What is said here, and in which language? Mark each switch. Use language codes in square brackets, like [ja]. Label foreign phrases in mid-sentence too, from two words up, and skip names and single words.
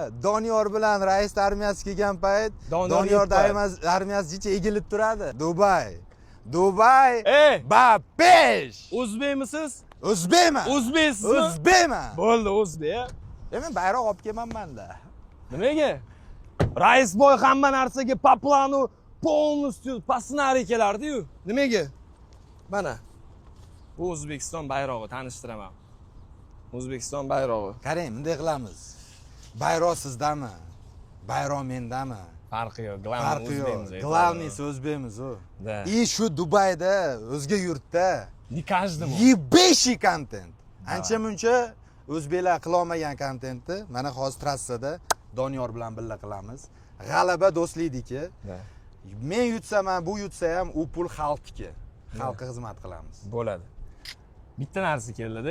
[uz] Doniyor bilan rais armiyasi kelgan payt Doniyor armiyasi jicha egilib turadi. Dubay. Babesh. O'zbekmisiz? O'zbekman. O'zbeksizmi? O'zbekman. Bo'ldi, o'zbek. Men bayroq olib kelmanman-da. Nimaga? Raisboy hamma narsaga [ru] по плану полностью по сценарию [uz] kelardi-yu. Nimaga? Mana. Bu O'zbekiston bayrog'i tanishtiraman. O'zbekiston bayrog'i. Qarang, bunday qilamiz. Bayroq sizdami? Bayroq mendami? Farqi yo'q. Главныйsi o'zbekmiz u. Da. И shu Dubayda, o'zga yurtda [ru] Не каждому. Ебейший kontent. [uz] Ancha-muncha o'zbeklar qila olmagan kontentni mana hozir trassada Doniyor bilan birga qilamiz. G'alaba do'stlikniki. Men yutsam ham, bu yutsa ham u pul xalqniki. Xalqqa xizmat qilamiz. Bo'ladi. Bitta narsa keldi-da.